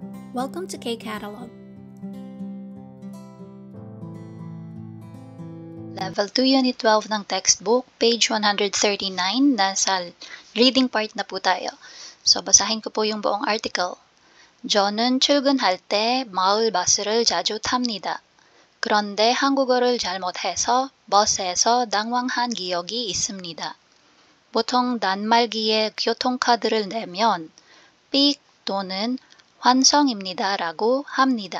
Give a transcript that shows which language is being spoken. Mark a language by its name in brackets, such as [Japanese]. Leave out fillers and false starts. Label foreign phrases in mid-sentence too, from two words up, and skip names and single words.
[English] Welcome to K-Catalog. [Filipino] Level 2, Unit 12 ng textbook, page 139, nasa [English] reading part [Filipino] na po tayo. So, basahin ko po yung buong article. [Korean] 저는 출근할 때 마을 버스를 자주 탑니다. 그런데 한국어를 잘못해서 버스에서 당황한 기억이 있습니다. 보통 단말기에 교통카드를 내면 삑 또는 환성입니다라고 합니다.